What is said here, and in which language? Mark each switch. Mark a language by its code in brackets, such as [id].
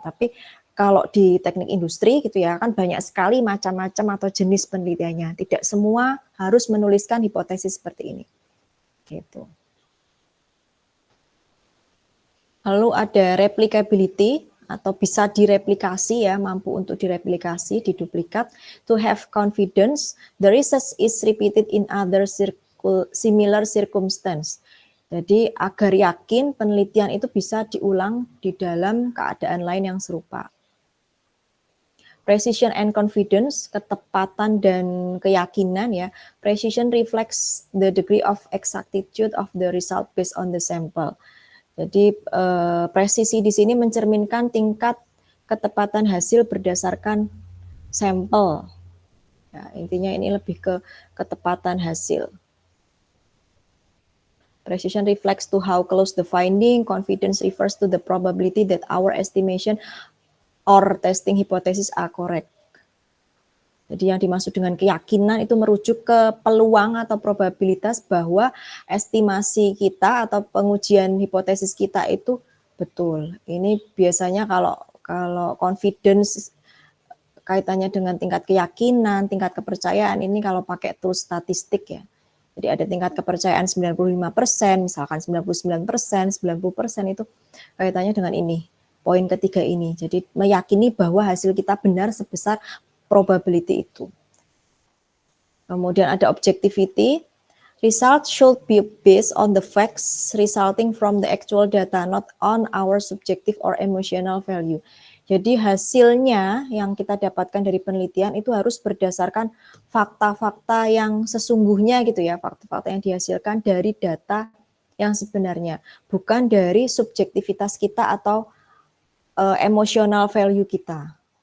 [id] Tapi kalau di teknik industri gitu ya, kan banyak sekali macam-macam atau jenis penelitiannya. Tidak semua harus menuliskan hipotesis seperti ini. Gitu. Lalu ada replicability atau bisa direplikasi ya, mampu untuk direplikasi, diduplikat. [en] To have confidence, the research is repeated in other similar circumstance. [id] Jadi agar yakin penelitian itu bisa diulang di dalam keadaan lain yang serupa. [en] Precision and confidence, [id] ketepatan dan keyakinan ya. [en] Precision reflects the degree of exactitude of the result based on the sample. [id] Jadi presisi di sini mencerminkan tingkat ketepatan hasil berdasarkan sampel. Ya, intinya ini lebih ke ketepatan hasil. [en] Precision reflects to how close the finding. Confidence refers to the probability that our estimation or testing hypothesis are correct. [id] Jadi yang dimaksud dengan keyakinan itu merujuk ke peluang atau probabilitas bahwa estimasi kita atau pengujian hipotesis kita itu betul. Ini biasanya kalau confidence kaitannya dengan tingkat keyakinan, tingkat kepercayaan, ini kalau pakai tools statistik ya. Jadi ada tingkat kepercayaan 95%, misalkan 99%, 90% itu kaitannya dengan ini. Poin ketiga ini. Jadi meyakini bahwa hasil kita benar sebesar probability itu. Kemudian ada objectivity. [en] Result should be based on the facts resulting from the actual data, not on our subjective or emotional value. [id] Jadi hasilnya yang kita dapatkan dari penelitian itu harus berdasarkan fakta-fakta yang sesungguhnya gitu ya, fakta-fakta yang dihasilkan dari data yang sebenarnya, bukan dari subjektivitas kita atau emotional value kita.